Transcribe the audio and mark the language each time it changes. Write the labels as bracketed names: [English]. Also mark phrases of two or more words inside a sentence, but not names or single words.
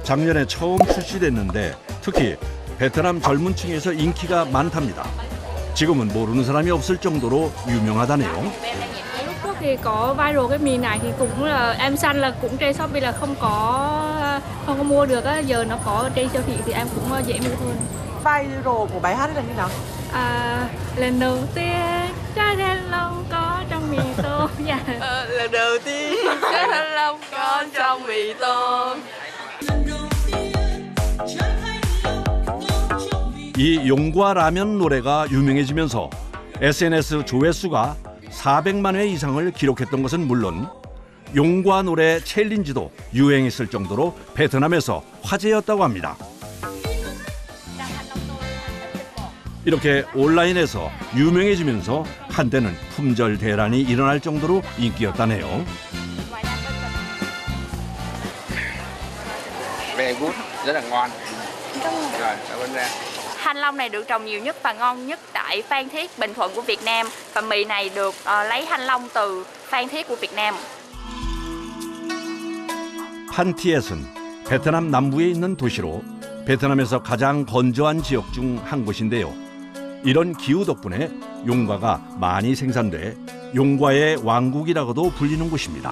[Korean] 작년에 처음 출시됐는데 특히 베트남 젊은 층에서 인기가 많답니다. 지금은 모르는 사람이 없을 정도로 유명하다네요. [Vietnamese] Lúc trước thì có viral cái mì này thì cũng là em săn là cũng trên Shopee là không có mua được á, giờ nó có trên siêu thị thì em cũng dễ mua hơn. Viral của bài hát là như nào? Lần đầu tiên trái thanh long có trong mì tôm. Lần đầu tiên trái thanh long có trong mì tôm. [Korean] 이 용과 라면 노래가 유명해지면서 SNS 조회수가 400만 회 이상을 기록했던 것은 물론 용과 노래 챌린지도 유행했을 정도로 베트남에서 화제였다고 합니다. 이렇게 온라인에서 유명해지면서 한때는 품절 대란이 일어날 정도로 인기였다네요. [English] Very good, [Vietnamese] rất là ngon. Rồi, cảm ơn em. Thanh long này được trồng nhiều nhất và ngon nhất tại Phan Thiết, Bình Thuận của Việt Nam. Và mì này được lấy thanh long từ Phan Thiết của Việt Nam. [Korean] 판티엣은 베트남 남부에 있는 도시로 베트남에서 가장 건조한 지역 중 한 곳인데요. 이런 기후 덕분에 용과가 많이 생산돼 용과의 왕국이라고도 불리는 곳입니다.